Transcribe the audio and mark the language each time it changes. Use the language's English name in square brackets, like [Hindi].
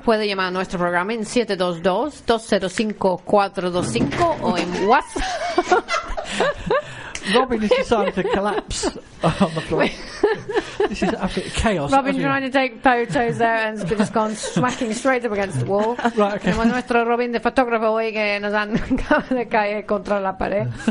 [Spanish] Puede llamar a nuestro programa en 722-205-425 o en WhatsApp. [English] Robin has decided to collapse on the floor. This is absolute chaos. Robin's trying to take photos there and has just gone smacking straight up against the wall. Right, okay. [Spanish] Tenemos nuestro Robin de fotógrafo hoy que nos han de caer contra la pared.